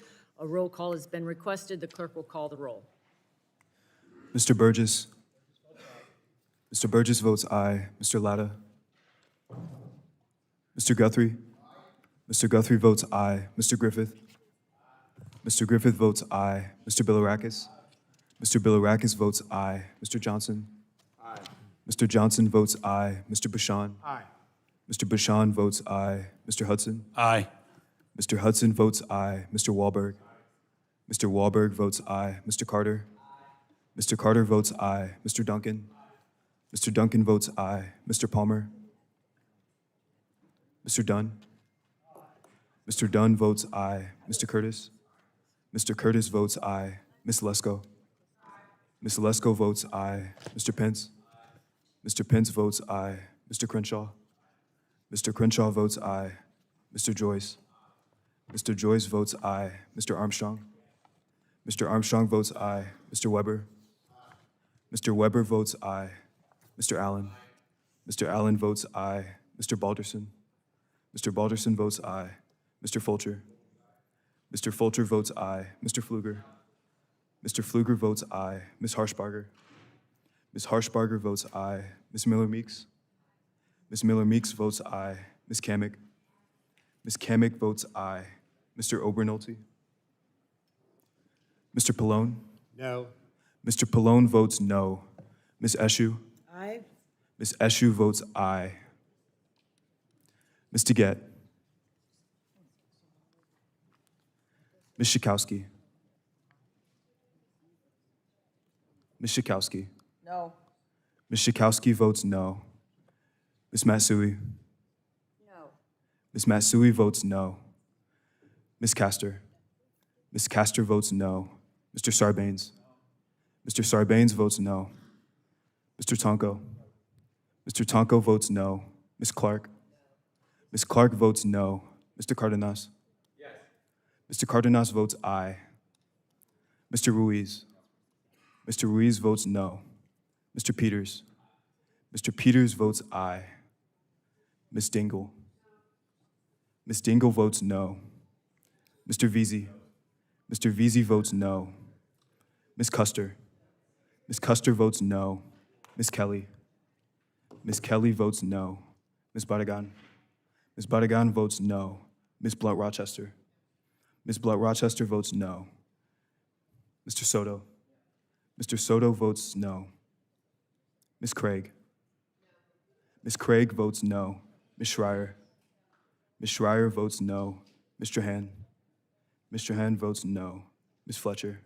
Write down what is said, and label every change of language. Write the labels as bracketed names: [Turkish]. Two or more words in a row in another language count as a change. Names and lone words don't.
[English] A roll call has been requested. The clerk will call the roll. Mr. Burgess. Mr. Burgess votes aye. Mr. Latta. Mr. Guthrie. Mr. Guthrie votes aye. Mr. Griffith. Mr. Griffith votes aye. Mr. Bilirakis. Mr. Bilirakis votes aye. Mr. Johnson. Aye. Mr. Johnson votes aye. Mr. Bashan. Aye. Mr. Bashan votes aye. Mr. Hudson. Aye. Mr. Hudson votes aye. Mr. Wahlberg. Mr. Wahlberg votes aye. Mr. Carter. Mr. Carter votes aye. Mr. Duncan. Mr. Duncan votes aye. Mr. Palmer. Mr. Dunn. Mr. Dunn votes aye. Mr. Curtis. Mr. Curtis votes aye. Ms. Lesko. Ms. Lesko votes aye. Mr. Pence. Mr. Pence votes aye. Mr. Crenshaw. Mr. Crenshaw votes aye. Mr. Joyce. Mr. Joyce votes aye. Mr. Armstrong. Mr. Armstrong votes aye. Mr. Weber. Mr. Weber votes aye. Mr. Allen. Mr. Allen votes aye. Mr. Balderson. Mr. Balderson votes aye. Mr. Fulcher. Mr. Fulcher votes aye. Mr. Pfluger. Mr. Pfluger votes aye. Ms. Harshbarger. Ms. Harshbarger votes aye. Ms. Miller-Meeks. Ms. Miller-Meeks votes aye. Ms. Kamick. Ms. Kamick votes aye. Mr. Obernolte. Mr. Pallone. No. Mr. Pallone votes no. Ms. Eshu. Aye. Ms. Eshu votes aye. Ms. DeGette. Ms. Schakowsky. Ms. Schakowsky. No. Ms. Schakowsky votes no. Ms. Matsui. No. Ms. Matsui votes no. Ms. Castor. Ms. Castor votes no. Mr. Sarbanes. Mr. Sarbanes votes no. Mr. Tonko. Mr. Tonko votes no. Ms. Clark. Ms. Clark votes no. Mr. Cardenas. Yes. Mr. Cardenas votes aye. Mr. Ruiz. Mr. Ruiz votes no. Mr. Peters. Mr. Peters votes aye. Ms. Dingle. Ms. Dingle votes no. Mr. Veazey. Mr. Veazey votes no. Ms. Custer. Ms. Custer votes no. Ms. Kelly. Ms. Kelly votes no. Ms. Badagan. Ms. Badagan votes no. Ms. Blunt-Rochester. Ms. Blunt-Rochester votes no. Mr. Soto. Mr. Soto votes no. Ms. Craig. Ms. Craig votes no. Ms. Schreier. Ms. Schreier votes no. Mr. Han. Mr. Han votes no. Ms. Fletcher.